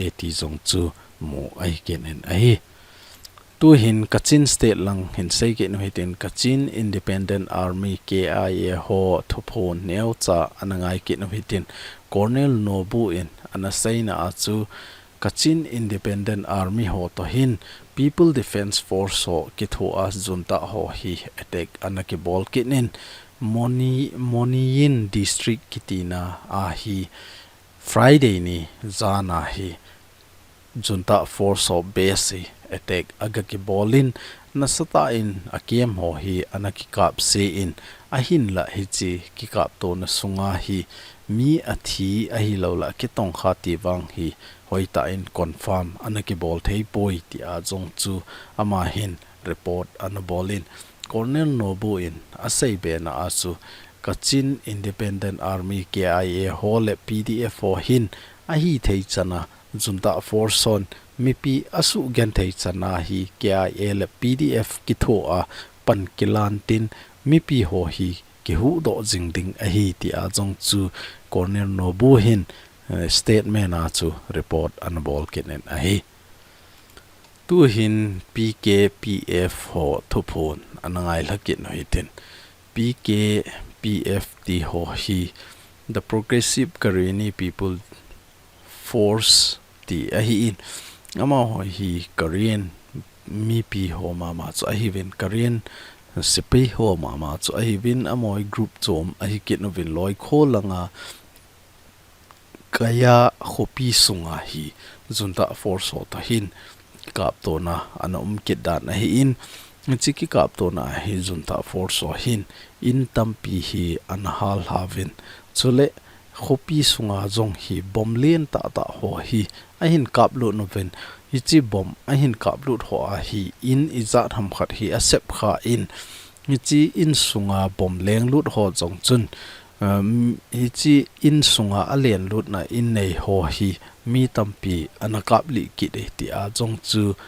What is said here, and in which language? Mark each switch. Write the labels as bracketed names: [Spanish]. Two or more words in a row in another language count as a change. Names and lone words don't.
[Thado Chin] eti jong chu mo ai ken en ai tu hin Kachin state lang hin sei ke no hitin Kachin Independent Army KIA ho thupon neu cha anangai ke no hitin Colonel Nobu in anasaina achu Kachin Independent Army ho to hin People Defense Force ho kitho as junta ho hi attack anaki bol kinin Moniyin district kitina a hi Friday ni zana hi [English] junta force [Thado Chin] ho [English] base attack [Thado Chin] agaki bolin nasata in akiem ho hi anaki kap se in ahin la hi chi ki kap to na sunga hi mi athi ahi lola ki tong khati wang hi hoita in confirm anaki bol thei poi ti a jong chu ama hin report anabolin Colonel Nobu in asai be na asu Kachin Independent Army KIA hole PDF ho hin ahi thei chana junta forson mipi asu gen thei chana hi KIA le PDF ki tho a pan kilantin mipi ho hi ki hu do jingding ahi ti a jong chu Colonel Nobu hin statement a chu report anabol kenen ahi tu hin PKPF ho thupon anangai lakin hoitin PKPF ti ho hi the Progressive Karenni People Force ti ahi in ama ho hi Korean mipi ho mama chu ahi ven Korean sipi ho mama chu ahi vin amoi group chom ahi kitnovin loi kholanga kaya khopi sunga hi [English] junta force [Thado Chin] ho ta hin kap to na anom kidan na hi in chiki kap to na hi [English] junta force [Thado Chin] ho hin in tampi hi anhal havin chule khopi sunga jong hi bomlen ta ta ho hi ahin kap lu noven hichi bom ahin kap lut ho a hi in izat ham khat hi asep kha in hichi in sunga bom leng lut ho jong chun hichi in sunga alen lut na in nei ho hi mi tampi anakap li ki de ti a jong chu